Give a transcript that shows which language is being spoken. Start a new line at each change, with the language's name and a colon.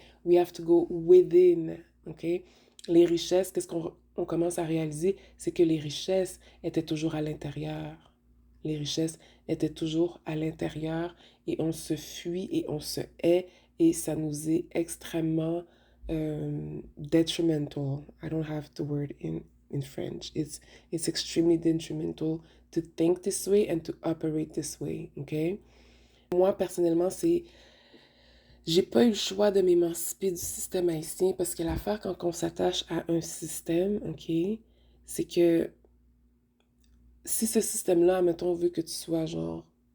English: We have to go within. OK?
French: Les richesses, qu'est-ce qu'on commence à réaliser? C'est que les richesses étaient toujours à l'intérieur. Les richesses étaient toujours à l'intérieur et on se fuit et on se hait et ça nous est extrêmement detrimental.
English: I don't have the word in French. It's extremely detrimental to think this way and to operate this way. OK?
French: Moi, personnellement, j'ai pas eu le choix de m'émanciper du système haïtien parce que l'affaire quand on s'attache à un système, OK, c'est que si ce système-là, mettons, veut que tu sois genre...